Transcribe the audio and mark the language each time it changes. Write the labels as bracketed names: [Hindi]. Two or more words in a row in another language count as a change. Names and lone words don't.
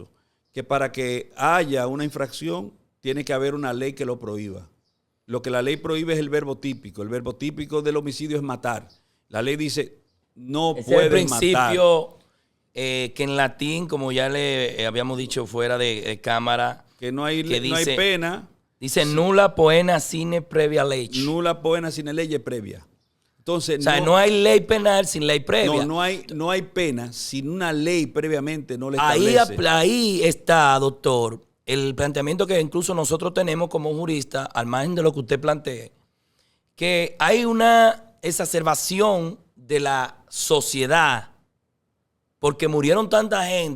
[Spanish] Que para que haya una infracción, tiene que haber una ley que lo prohíba. Lo que la ley prohíbe es el verbo típico. El verbo típico del homicidio es matar. La ley dice, no puedes matar. Es el principio que en latín, como ya le habíamos dicho fuera de cámara, que no hay pena. [Latin] Dice nulla poena sine previa ley. Nulla poena sine [Spanish] ley previa. Entonces, o sea, no hay ley penal sin ley previa. No hay pena sin una ley previamente no le establece. Ahí está, doctor, el planteamiento que incluso nosotros tenemos como juristas, al margen de lo que usted plantee, que hay una exacerbación de la sociedad porque murieron tanta gente.